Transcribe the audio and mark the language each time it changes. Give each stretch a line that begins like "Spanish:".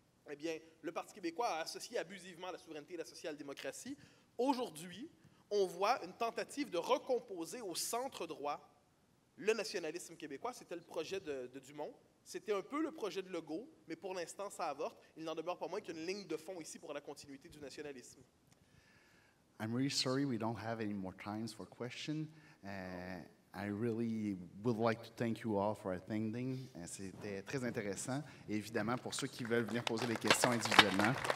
French: Eh bien, le Parti québécois a associé abusivement la souveraineté et la social-démocratie. Aujourd'hui, on voit une tentative de recomposer au centre droit le nationalisme québécois. C'était le projet de Dumont. C'était un peu le projet de Legault, mais pour l'instant, ça avorte. Il n'en demeure pas moins qu'une ligne de fond ici pour la continuité du nationalisme.
English: I'm really sorry we don't have any more times for questions. I really would like to thank you all for attending.
French: C'était très intéressant. Et évidemment, pour ceux qui veulent venir poser des questions individuellement,